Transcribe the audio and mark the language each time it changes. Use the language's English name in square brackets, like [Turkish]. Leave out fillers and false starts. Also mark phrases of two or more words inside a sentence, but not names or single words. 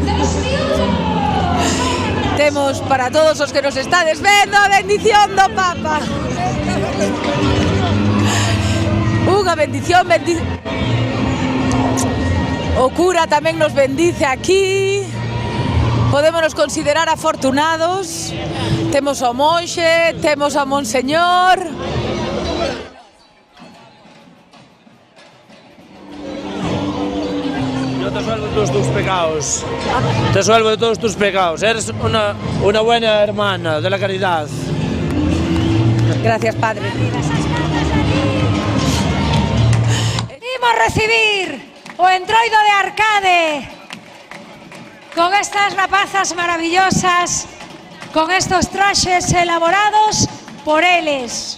[Galician] Temos para todos os que nos estades vendo a bendición do Papa. Unha bendición, o cura tamén nos bendice aquí. Podémonos considerar afortunados. Temos o monxe, temos a monseñor. [Spanish] Yo te salvo de todos tus pecados. Te salvo de todos tus pecados. Eres una buena hermana de la caridad. Gracias, Padre. [Galician] Imos recibir o entroido de Arcade con estas rapazas maravillosas, con estos traxes elaborados por eles.